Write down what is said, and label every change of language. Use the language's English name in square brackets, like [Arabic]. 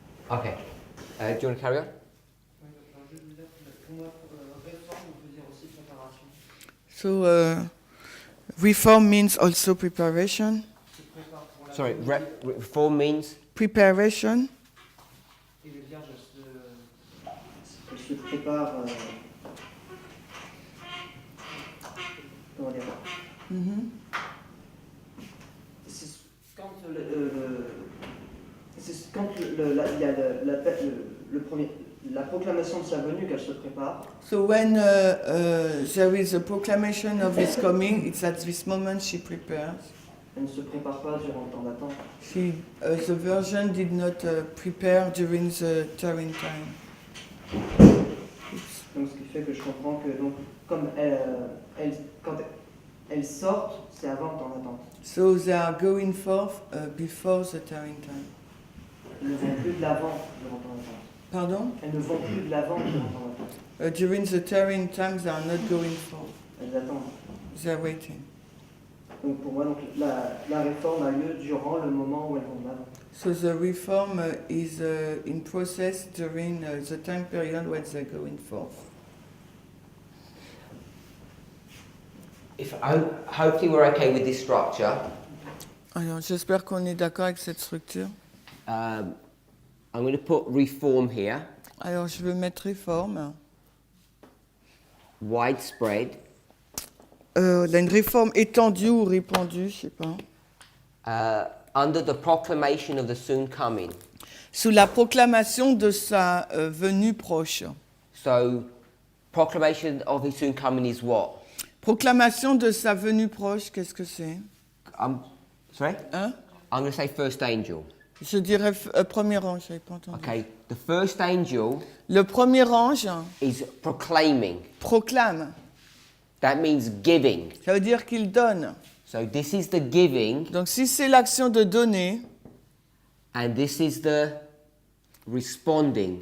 [English] Okay. Do you want to carry on? [French] Pour moi, réforme, on peut dire aussi préparation. [English] So, reform means also preparation. [French] Se prépare pour la [English] Sorry, [French] communauté. [English] reform means Preparation. [French] Et les vierges elles se préparent. Comment dire C'est quand c'est quand il y a le premier, la proclamation de sa venue qu'elle se prépare. [English] So when there is a proclamation of his coming, it's at this moment she prepares. [French] Elle ne se prépare pas durant le temps d'attente. [English] The virgin did not prepare during the tarrying time. [French] Donc ce qui fait que je comprends que donc comme quand elles sortent, c'est avant le temps d'attente. [English] So they are going forth before the tarrying time. [French] Elles ne vont plus de l'avant durant le temps d'attente. Pardon? Elles ne vont plus de l'avant durant le temps d'attente. [English] During the tarrying time, they are not going forth. [French] Elles attendent. [English] They are waiting. [French] Donc pour moi, donc, la réforme a lieu durant le moment où elles vont de l'avant. [English] So the reform is in process during the time period when they're going forth. Hopefully we're okay with this structure. [French] Alors, j'espère qu'on est d'accord avec cette structure. [English] I'm going to put reform here, [French] Alors, je veux mettre réforme. [English] widespread, [French] Là, une réforme étendue ou répandue, je sais pas. [English] under the proclamation of the soon coming. [French] Sous la proclamation de sa venue proche. [English] So, proclamation of his soon coming is what? [French] Proclamation de sa venue proche, qu'est-ce que c'est? [English] Sorry? [French] Hein? [English] I'm going to say first angel. [French] Je dirais premier ange, j'avais pas entendu. [English] Okay, the first angel [French] Le premier ange [English] is proclaiming. [French] proclame. [English] That means giving. [French] Ça veut dire qu'il donne. [English] So this is the giving, [French] Donc si c'est l'action de donner, [English] and this is the responding.